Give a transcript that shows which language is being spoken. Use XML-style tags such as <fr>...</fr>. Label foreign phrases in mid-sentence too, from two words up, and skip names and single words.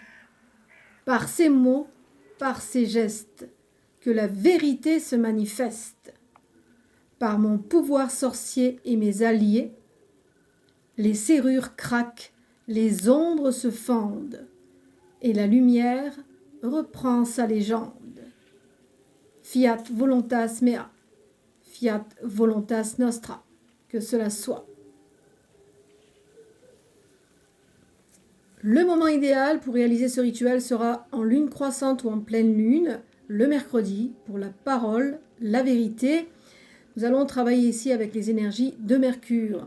<fr>Par ces mots, par ces gestes, que la vérité se manifeste. Par mon pouvoir sorcier et mes alliés, les serrures craquent, les ombres se fendent, et la lumière reprend sa légende.</fr> <la>Fiat voluntas mea, fiat voluntas nostra,</la> <fr>que cela soit. Le moment idéal pour réaliser ce rituel sera en lune croissante ou en pleine lune, le mercredi, pour la parole, la vérité. Nous allons travailler ici avec les énergies de Mercure.</fr>